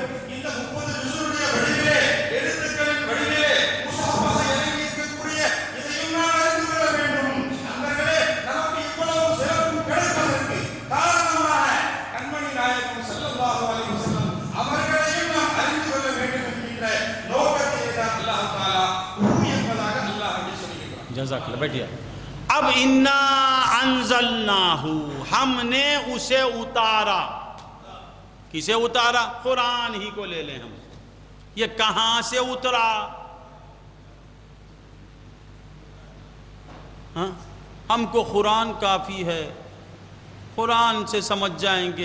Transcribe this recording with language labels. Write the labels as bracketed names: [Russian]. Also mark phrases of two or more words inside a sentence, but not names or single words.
[Tamil] இந்த 30 ஜுஸுடைய வடிவிலே, எழுத்துக்களின் வடிவிலே முஸ்ஹஃபாக இறங்கி இருக்கக்கூடிய இதையும் நாம் அறிந்து கொள்ள வேண்டும்। நண்பர்களே, நமக்கு இவ்வளவு சிறப்பு கிடைப்பதற்கு காரணமாக கண்மணி நாயகம் [Arabic] صلى الله عليه وسلم [Tamil] அவர்களையும் நாம் அறிந்து கொள்ள வேண்டும் என்கின்ற நோக்கத்திலே தான் அல்லாஹ் தஆலா ஹூ என்பதாக அல்லாஹ் சொல்லி [Arabic] جزاک اللہ، [Urdu] بیٹھیے. اب [Arabic] انا انزلناہ، [Urdu] ہم نے اسے اتارا. کسے اتارا؟ قرآن ہی کو لے لیں ہم. یہ کہاں سے اترا؟ ہاں، ہم کو قرآن کافی ہے، قرآن سے سمجھ جائیں گے.